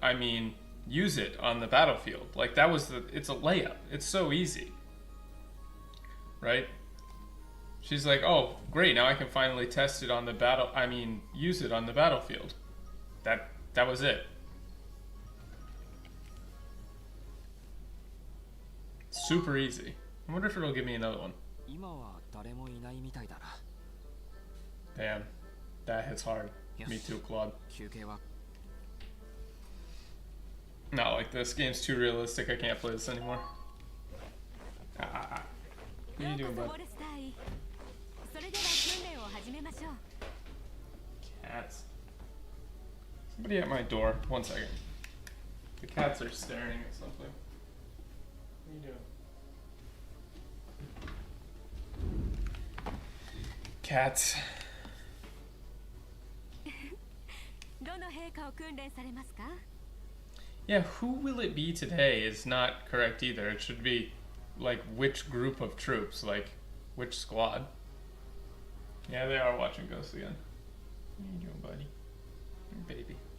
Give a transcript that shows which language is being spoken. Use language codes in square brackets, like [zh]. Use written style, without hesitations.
[en] I mean, use it on the battlefield. Like it's a layup. It's so easy. Right? She's like, oh, great, now I can finally test it on the use it on the battlefield. That was it. Super easy. I wonder if it'll give me another one. [ja] 今は誰もいないみたいだな。 [en] Damn, that hits hard. Me too, Claude. [ja] 休憩は [en] Not like this. Game's too realistic. I can't play this anymore. What are you doing, bud? [ja] それでは訓練を始めましょう。 [en] Cats. Somebody at my door. 1 second. The cats are staring at something. What are you doing? Cats. [ja] どの陛下を訓練されますか？ [en] Yeah, who will it be today is not correct either. It should be like which group of troops, like which squad. Yeah, they are watching Ghosts again. What are you doing, buddy? Baby.